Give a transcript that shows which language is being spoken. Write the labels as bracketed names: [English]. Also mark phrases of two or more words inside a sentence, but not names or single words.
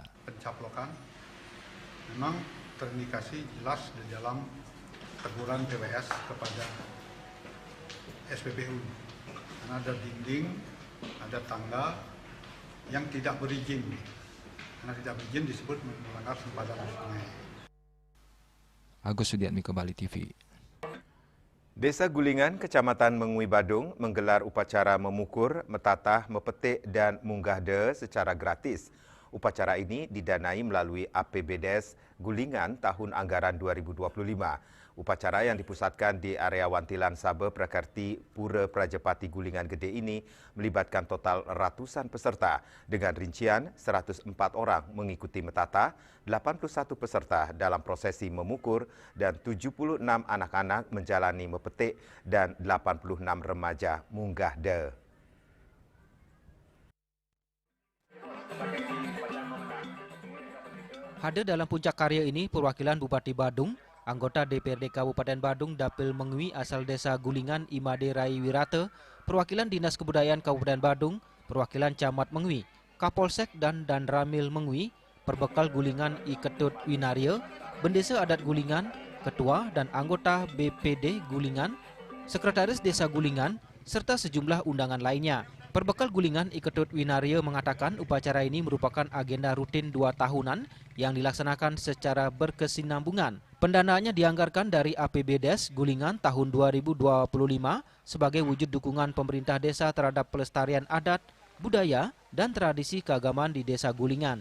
[Indonesian] Pencaplokan memang terindikasi jelas di dalam teguran BWS kepada SPBU, karena ada dinding, ada tangga yang tidak berizin. Karena tidak berizin disebut melanggar sempadan sungai. Agus Sudiatmiko, Bali TV. Desa Gulingan, Kecamatan Mengui Badung menggelar upacara memukur, metatah, mepetik dan munggahde secara gratis. Upacara ini didanai melalui APBDes Gulingan tahun anggaran 2025. Upacara yang dipusatkan di area Wantilan Sabe Prakerti Pura Prajapati Gulingan Gede ini melibatkan total ratusan peserta dengan rincian 104 orang mengikuti metata, 81 peserta dalam prosesi memukur dan 76 anak-anak menjalani mepetik dan 86 remaja munggahde. Hadir dalam puncak karya ini perwakilan Bupati Badung, anggota DPRD Kabupaten Badung Dapil Mengui asal Desa Gulingan Imade Rai Wirata, perwakilan Dinas Kebudayaan Kabupaten Badung, perwakilan Camat Mengui, Kapolsek dan Danramil Mengui, Perbekal Gulingan I Ketut Winaria, Bendesa Adat Gulingan, Ketua dan anggota BPD Gulingan, Sekretaris Desa Gulingan, serta sejumlah undangan lainnya. Perbekal Gulingan I Ketut Winaria mengatakan upacara ini merupakan agenda rutin 2 tahunan yang dilaksanakan secara berkesinambungan. Pendanaannya dianggarkan dari APBDes Gulingan tahun 2025 sebagai wujud dukungan pemerintah desa terhadap pelestarian adat, budaya, dan tradisi keagamaan di Desa Gulingan.